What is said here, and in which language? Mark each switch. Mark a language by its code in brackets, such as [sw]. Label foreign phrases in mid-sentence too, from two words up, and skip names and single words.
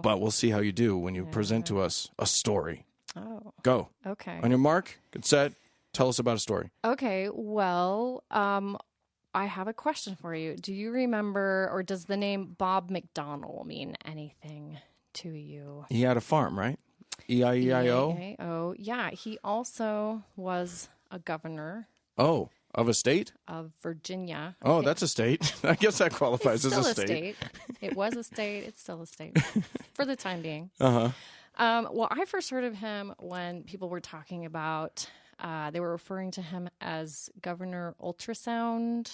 [en] But we'll see how you do when you present to us a story. Oh. Go. Okay. On your mark, get set. Tell us about a story. Okay. Well, I have a question for you. Do you remember, or does the name Bob McDonnell mean anything to you? He had a farm, right? E-I-E-I-O? E-I-E-I-O. Yeah. He also was a governor. Oh, of a state? Of Virginia. Oh, that's a state. I guess that qualifies as a state. It was a state. It's still a state for the time being. Uh-huh. Well, I first heard of him when people were talking about, they were referring to him as Governor Ultrasound.